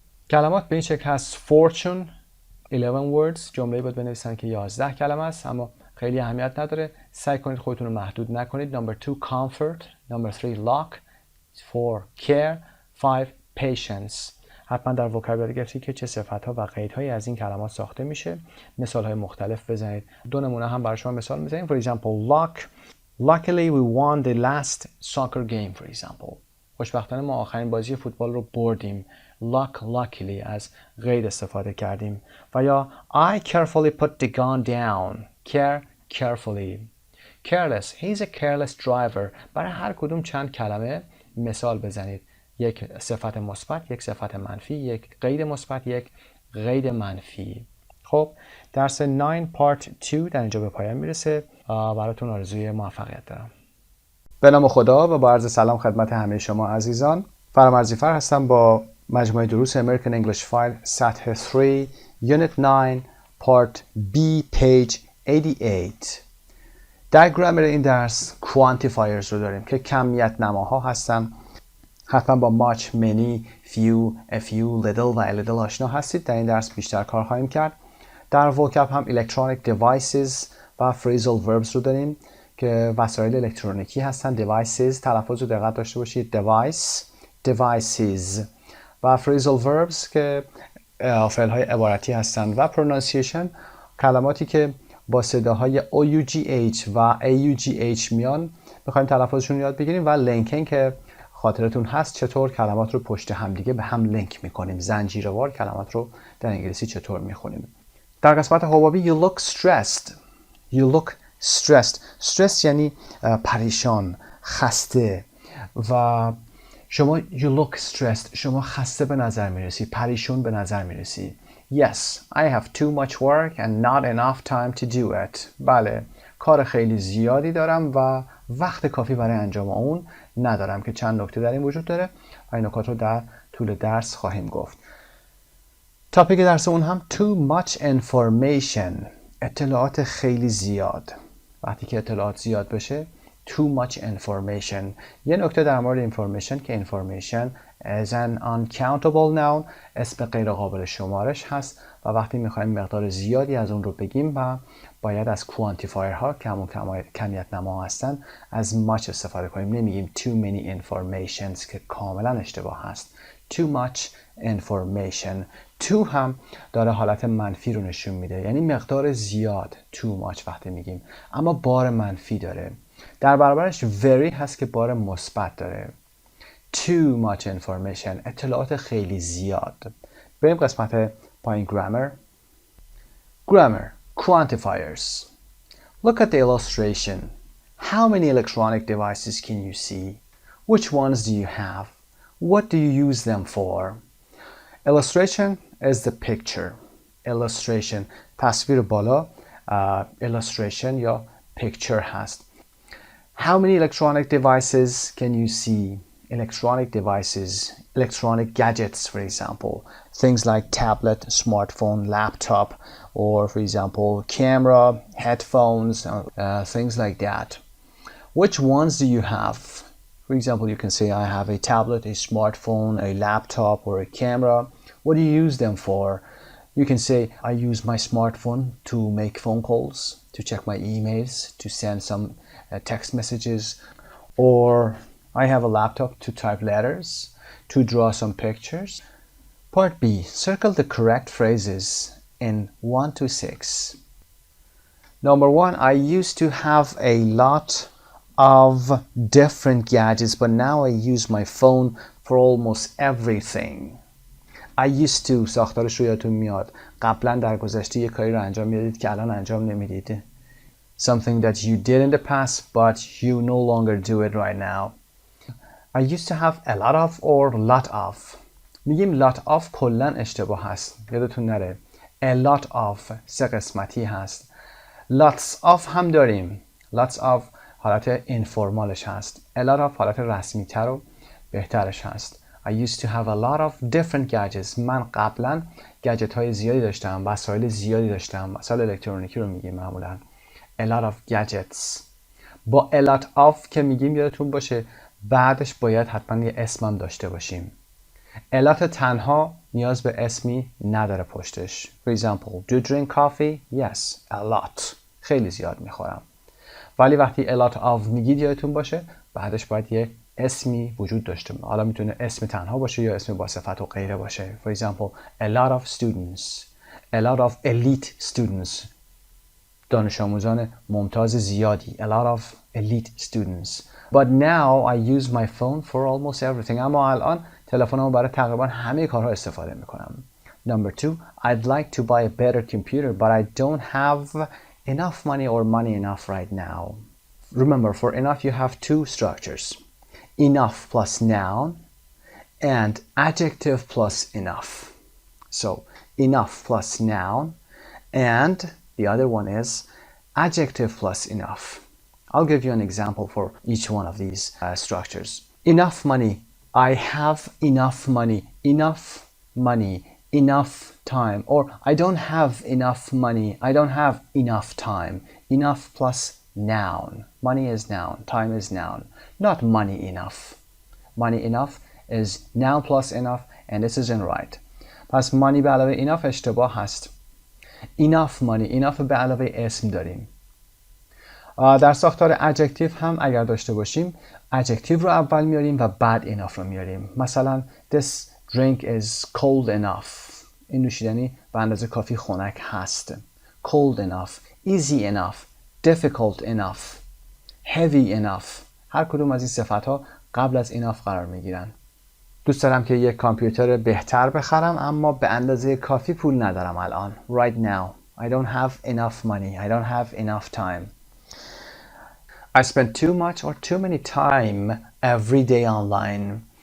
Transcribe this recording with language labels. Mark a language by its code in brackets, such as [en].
[fa] کلمات به این شکل هست: fortune 11 words، جمله باید بنویسن که 11 کلمه است اما خیلی اهمیت نداره، سعی کنید خودتون رو محدود نکنید. [en] Number 2 comfort. Number 3 lock. 4 care. 5 patience. [fa] حتما در وکابولاری گرفتید که چه صفت‌ها و قیدهایی از این کلمات ساخته میشه. مثال‌های مختلف بزنید. دو نمونه هم برای شما مثال میزنیم. [en] For example lock. Luckily we won the last soccer game for example. [fa] خوشبختانه ما آخرین بازی فوتبال رو بردیم. luckily از قید استفاده کردیم. [en] و یا I carefully put the gun down. carefully. careless. He's a careless driver. [fa] برای هر کدوم چند کلمه مثال بزنید. یک صفت مثبت، یک صفت منفی، یک قید مثبت، یک قید منفی. خب درس 9 پارت 2 در اینجا به پایان میرسه. براتون آرزوی موفقیت دارم. به نام خدا و با عرض سلام خدمت همه شما عزیزان. فرامرزی هستم با مجموعه دروس امریکن انگلیش فایل سطح 3 یونیت 9 پارت B پیج 88. در گرامر این درس کوانتیفایرز رو داریم که کمیت نماها هستن. حتما با much, many, few, a few, little و a little آشنا هستید. در این درس بیشتر کار خواهیم کرد. در vocab هم electronic devices و phrasal verbs رو داریم که وسایل الکترونیکی هستن. devices تلفظ رو دقت داشته باشید. devices و phrasal verbs که فعل های عبارتی هستن و pronunciation کلماتی که با صداهای OUGH و AUGH میان میخوایم تلفظشون رو یاد بگیریم و لینکینگ که خاطرتون هست چطور کلمات رو پشت همدیگه به هم لینک میکنیم، زنجیروار کلمات رو در انگلیسی چطور میخونیم. در قسمت حبابی [en] you look stressed. You look stressed. [fa] stress یعنی پریشان، خسته و شما [en] you look stressed، [fa] شما خسته به نظر میرسی، پریشون به نظر میرسی. [en] Yes, I have too much work and not enough time to do it. [fa] بله، کار خیلی زیادی دارم و وقت کافی برای انجام اون ندارم که چند نکته در این وجود داره و این نکات رو در طول درس خواهیم گفت. تاپیک درس اون هم [en] too much information، [fa] اطلاعات خیلی زیاد. وقتی که اطلاعات زیاد بشه [en] too much information. [fa] یه نکته در مورد information که [en] information is an uncountable noun، [fa] اسم غیر قابل شمارش هست و وقتی میخوایم مقدار زیادی از اون رو بگیم و باید از کوانتیفایر ها که همون کمیت نما هستن از much استفاده کنیم. نمیگیم [en] too many informations [fa] که کاملا اشتباه هست. [en] too much information. [fa] too هم داره حالت منفی رو نشون میده، یعنی مقدار زیاد. too much وقتی میگیم اما بار منفی داره. در برابرش very هست که بار مثبت داره. [en] too much information، [fa] اطلاعات خیلی زیاد. بریم قسمت پایین grammar. [en] Grammar. Quantifiers. Look at the illustration. How many electronic devices can you see? Which ones do you have? What do you use them for? Illustration is the picture. Illustration. تصویر بالا illustration یا picture هست. How many electronic devices can you see? Electronic devices, electronic gadgets, for example. Things like tablet, smartphone, laptop, or for example, camera, headphones, things like that. Which ones do you have? For example, you can say, I have a tablet, a smartphone, a laptop, or a camera. What do you use them for? You can say, I use my smartphone to make phone calls, to check my emails, to send some text messages, or I have a laptop to type letters, to draw some pictures. Part B. Circle the correct phrases in 1 to 6. Number 1. I used to have a lot of different gadgets, but now I use my phone for almost everything. [fa] I used to ساختارش رو یادتون میاد. قبلا در گذشته یک کاری رو انجام میدادید که الان انجام نمیدید. [en] Something that you did in the past, but you no longer do it right now. I used to have a lot of or lot of. [fa] میگیم lot of کلن اشتباه هست. یادتون نره. A lot of سه قسمتی هست. Lots of هم داریم. Lots of حالت اینفورمالش هست. A lot of حالت رسمی تر و بهترش هست. [en] I used to have a lot of different gadgets. [fa] من قبلا گجت های زیادی داشتم. وسایل زیادی داشتم. وسایل الکترونیکی رو میگیم معمولا. [en] A lot of gadgets. [fa] با a lot of که میگیم یادتون باشه بعدش باید حتما یه اسمم داشته باشیم. a lot تنها نیاز به اسمی نداره پشتش. [en] For example, do you drink coffee? Yes, a lot. [fa] خیلی زیاد میخورم. ولی وقتی a lot of میگید یادتون باشه بعدش باید یه اسمی وجود داشته باشه. حالا میتونه اسم تنها باشه یا اسم با صفت و غیره باشه. [en] For example, a lot of students. A lot of elite students. [fa] دانش آموزان ممتاز زیادی. [en] A lot of elite students. But now I use my phone for almost everything. [fa] اما الان تلفنمو برای تقریبا همه کارها استفاده میکنم. [en] Number 2, I'd like to buy a better computer, but I don't have enough money or money enough right now. Remember, for enough you have two structures. Enough plus noun and adjective plus enough. So, enough plus noun and the other one is adjective plus enough. I'll give you an example for each one of these structures. Enough money. I have enough money. Enough money. Enough time. Or I don't have enough money. I don't have enough time. Enough plus noun. Money is noun. Time is noun. Not money enough. Money enough is noun plus enough and this isn't right. [fa] پس money به علاوه enough اشتباه هست. [en] Enough money. [fa] Enough به علاوه اسم داریم. در ساختار adjective هم اگر داشته باشیم adjective رو اول میاریم و بعد enough رو میاریم. مثلا [en] this drink is cold enough. [fa] این نوشیدنی به اندازه کافی خنک هست. Cold enough. [en] easy enough, difficult enough, heavy enough. [fa] هر کدوم از این صفت‌ها قبل از enough قرار میگیرن. دوست دارم که یک کامپیوتر بهتر بخرم اما به اندازه کافی پول ندارم الان. [en] Right now. I don't have enough money. I don't have enough time. I spend too much or too many time every day online.